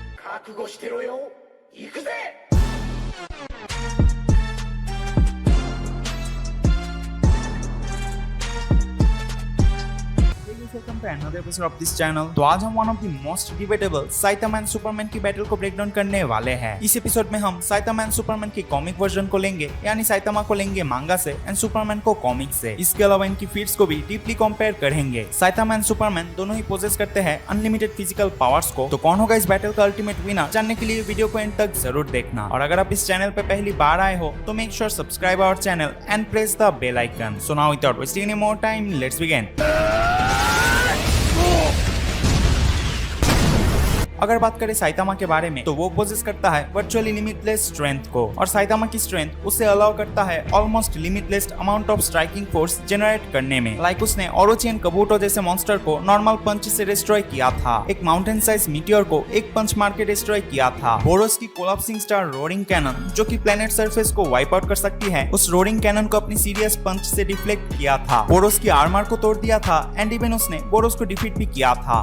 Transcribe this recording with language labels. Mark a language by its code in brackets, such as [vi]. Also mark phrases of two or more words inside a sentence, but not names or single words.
[ja] 覚悟してろよ。行くぜ。 [en] Welcome to another episode of this channel. [hi] तो आज हम [en] one of the most debatable [hi] साइतामा एंड सुपरमैन की बैटल को [en] break down [hi] करने वाले हैं। इस एपिसोड में हम साइतामा एंड सुपरमैन की [en] comic version [hi] को लेंगे, यानी साइतामा को लेंगे मांगा से एंड सुपरमैन को कॉमिक से। इसके अलावा इनकी फीट्स को भी [en] deeply compare [hi] करेंगे। साइतामा एंड सुपरमैन दोनों ही पोजेस करते हैं [en] unlimited physical powers [hi] को। तो कौन होगा इस बैटल का [en] ultimate winner, [hi] जानने के लिए वीडियो को एंड तक जरूर देखना। और अगर आप इस चैनल पे पहली बार आए हो तो [en] make sure subscribe our channel and press the bell icon. So now without wasting any more time, let's begin. [hi] अगर बात करें साइतामा के बारे में तो वो पोजेस करता है [en] virtually limitless strength [hi] को, और साइतामा की स्ट्रेंथ उसे अलाउ करता है [en] almost limitless amount of striking force generate [hi] करने में। लाइक उसने ओरोची एंड कबूटो जैसे मॉन्स्टर को [en] normal punch [hi] से डिस्ट्रॉय किया था, एक [en] mountain size meteor [hi] को एक पंच मार के डिस्ट्रॉय किया था, बोरोस की कोलैप्सिंग स्टार रोरिंग कैनन जो कि [en] planet surface [hi] को [en] wipe out [hi] कर सकती है, उस रोरिंग कैनन को अपनी [en] serious punch [hi] से डिफ्लेक्ट किया था, बोरोस की आर्मर को तोड़ दिया था [en] and even [hi] उसने बोरोस को डिफीट भी किया था।